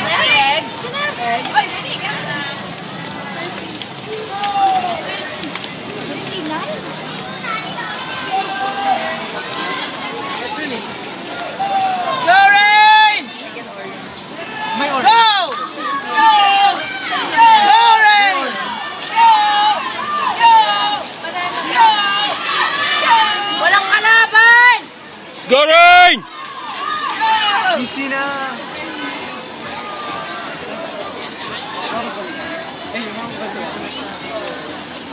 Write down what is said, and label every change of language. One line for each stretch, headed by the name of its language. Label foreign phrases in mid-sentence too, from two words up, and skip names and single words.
Filipino: Egg? Egg? Oy, ready ka na. Lauren! May order. Go!
English: Go! Go! Lauren! Go! Go! Go! Go!
Filipino: Walang kalaban! Scoring! Go! Easy na. Eh, yung mga